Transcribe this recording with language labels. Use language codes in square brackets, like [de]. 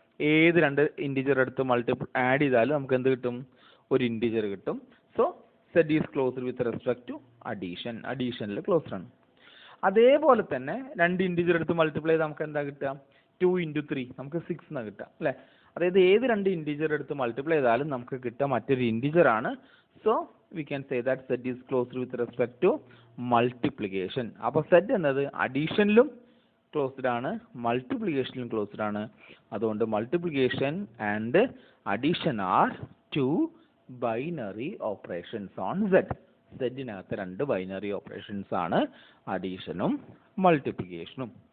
[ml] ഏത് രണ്ട് ഇൻറ്റിജർ എടുത്ത് ആഡ് ചെയ്താലും നമുക്ക് എന്ത് കിട്ടും? ഒരു ഇൻറ്റിജർ കിട്ടും. [en] so set is closed with respect to addition, [ml] അഡീഷനിൽ closed ആണ്. അതേപോലെ തന്നെ രണ്ട് ഇൻറ്റിജർ എടുത്ത് മൾട്ടിപ്ലൈ ചെയ്താൽ നമുക്ക് എന്താ കിട്ടുക? 2 × 3 നമുക്ക് 6 എന്നാണ് കിട്ടുക, അല്ലേ? അതായത് ഏത് രണ്ട് ഇൻറ്റിജർ എടുത്ത് മൾട്ടിപ്ലൈ ചെയ്താലും നമുക്ക് കിട്ടുക മറ്റൊരു ഇൻറ്റിജർ ആണ്. [en] So we can say that set is closed with respect to multiplication. [ml] അപ്പോൾ സെറ്റ് എന്നത് അഡീഷനിലും ക്ലോസ്ഡ് ആണ്, മൾട്ടിപ്ലിക്കേഷനിലും ക്ലോസ്ഡ് ആണ്. അതുകൊണ്ട് [en] Multiplication and addition are two binary operations on Z. [ml] സെറ്റിനകത്ത് രണ്ട് ബൈനറി ഓപ്പറേഷൻസ് ആണ്, അഡീഷനും മൾട്ടിപ്ലിക്കേഷനും.